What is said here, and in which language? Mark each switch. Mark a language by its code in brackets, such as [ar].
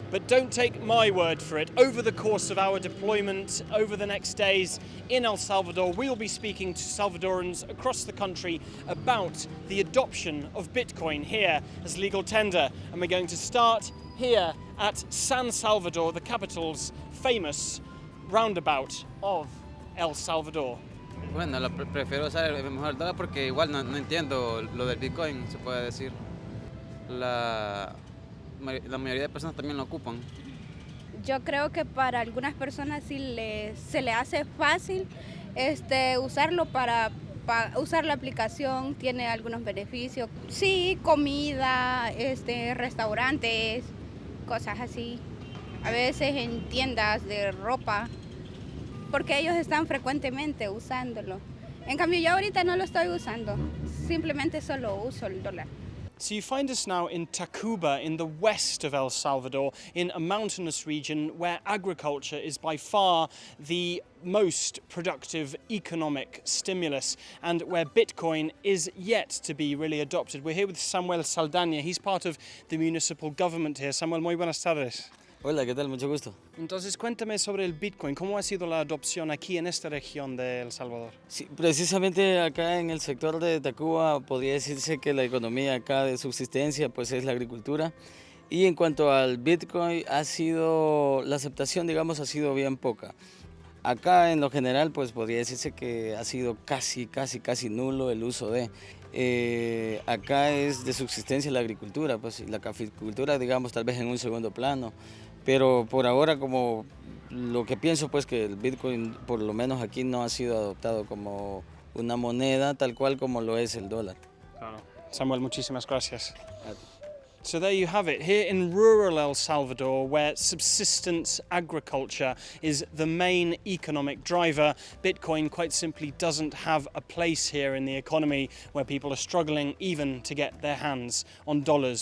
[en] But don't take my word for it. Over the course of our deployment, over the next days in El Salvador, we'll be speaking to Salvadorans across the country about the adoption of Bitcoin here as legal tender. And we're going to start here at San Salvador, the capital's famous roundabout of El Salvador. [es] Bueno, prefiero usar el mejor dólar porque igual no entiendo lo del Bitcoin, se puede decir. La mayoría de personas también lo ocupan. Yo creo que para algunas personas sí se le hace fácil usarlo para usar la aplicación, tiene algunos beneficios. Sí, comida, restaurantes, cosas así. A veces en tiendas de ropa, porque ellos están frecuentemente usándolo. En cambio, yo ahorita no lo estoy usando, simplemente solo uso el dólar. [en] So you find us now in Tacuba, in the west of El Salvador, in a mountainous region where agriculture is by far the most productive economic stimulus, and where Bitcoin is yet to be really adopted. We're here with Samuel Saldaña. He's part of the municipal government here. [es] Samuel, muy buenas tardes. Hola, ¿qué tal? Mucho gusto. Entonces, cuéntame sobre el Bitcoin. ¿Cómo ha sido la adopción aquí en esta región de El Salvador? Sí, precisamente acá en el sector de Tacuba podría decirse que la economía acá de subsistencia pues es la agricultura. Y en cuanto al Bitcoin, la aceptación, digamos, ha sido bien poca. Acá en lo general pues podría decirse que ha sido casi nulo el uso de. Acá es de subsistencia la agricultura, pues y la caficultura, digamos, tal vez en un segundo plano. Pero por ahora, como lo que pienso, pues que el Bitcoin, por lo menos aquí, no ha sido adoptado como una moneda tal cual como lo es el dólar. Claro. Samuel, muchísimas gracias. [en] So there you have it, here in rural El Salvador, where subsistence agriculture is the main economic driver, Bitcoin quite simply doesn't have a place here in the economy, where people are struggling even to get their hands on dollars.